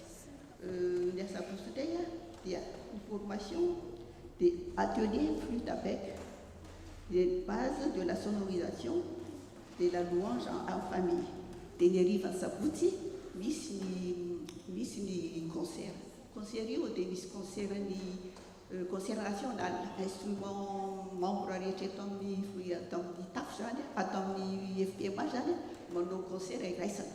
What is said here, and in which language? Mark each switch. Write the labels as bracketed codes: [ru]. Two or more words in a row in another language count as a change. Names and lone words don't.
[mg] Ny asabotsy indray dia ny [fr] formation de atelier flûte à bec, les bases de la sonorisation de la louange en famille. [mg] Dia ny hariva asabotsy misy ny concert io dia misy [fr] concert national, instrument membre [mg] rehetra eto amin'ny tafo zany atao amin'ny FPMA zany manao concert iraisana.